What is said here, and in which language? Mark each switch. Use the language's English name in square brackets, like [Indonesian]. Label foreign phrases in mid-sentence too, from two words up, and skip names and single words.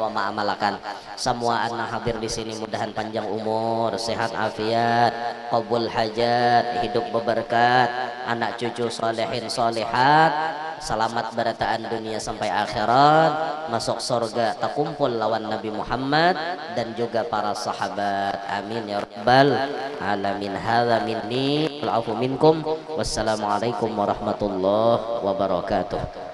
[Banjar] ma'amalakan semua anak hadir di sini mudahan panjang umur sehat afiat qabul hajat hidup berberkat anak cucu solehin solehat selamat berataan dunia sampai akhirat masuk surga terkumpul lawan Nabi Muhammad dan juga para sahabat [Arabic] آمين يا رب العالمين هذا مني والعفو منكم والسلام عليكم ورحمة الله وبركاته.